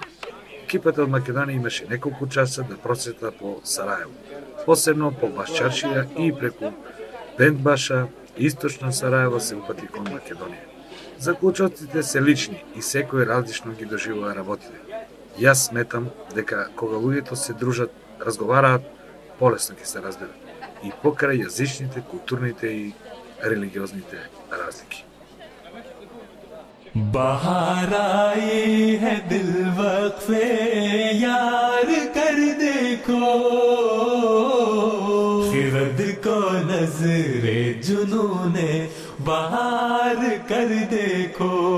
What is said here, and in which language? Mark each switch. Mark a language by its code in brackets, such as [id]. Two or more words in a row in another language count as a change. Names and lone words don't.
[mk] Екипата од Македонија имаше неколку часа да просета по Сарајево, посебно по Башчаршија и преку Бендбаша, источно Сарајево се упати кон Македонија. Заклучоците се лични и секој различно ги доживува работите. Јас сметам дека кога луѓето се дружат, разговараат, полесно ќе се разберат и покрај јазичните, културните и религиозните разлики. [ur] باہر آئی ہے دل وقفِ یار کر دیکھو، خرد کو نذرِ جنونِ باہر کر دیکھو.